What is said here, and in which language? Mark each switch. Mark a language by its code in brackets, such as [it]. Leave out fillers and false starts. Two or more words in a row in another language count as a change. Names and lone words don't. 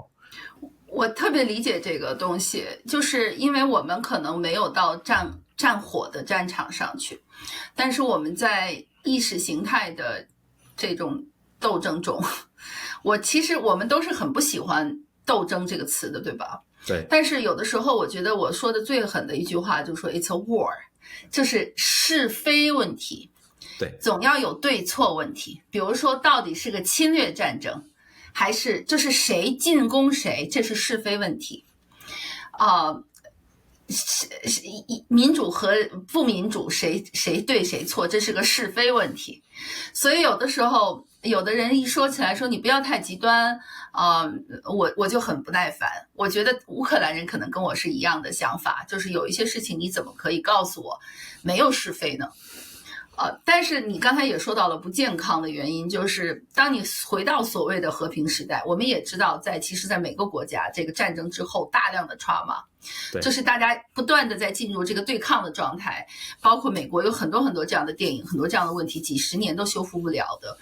[zh] 我特別理解這個東西，就是因為我們可能沒有到戰火的戰場上去，但是我們在意識形態的這種鬥爭中，其實我們都是很不喜歡鬥爭這個詞的，對吧？對，但是有的時候我覺得我說的最狠的一句話就是說 [en] It's a war， [zh] 就是是非問題，對，總要有對錯問題。比如說到底是個侵略戰爭，還是就是誰進攻誰，這是是非問題。民主和不民主，誰對誰錯，這是個是非問題。所以有的時候有的人一說起來說你不要太極端我就很不耐烦。我觉得乌克兰人可能跟我是一样的想法，就是有一些事情你怎么可以告诉我没有是非呢？但是你刚才也说到了不健康的原因，就是当你回到所谓的和平时代，我们也知道其实在每个国家这个战争之后大量的 trauma， 就是大家不断的在进入这个对抗的状态，包括美国有很多很多这样的电影，很多这样的问题，几十年都修复不了的。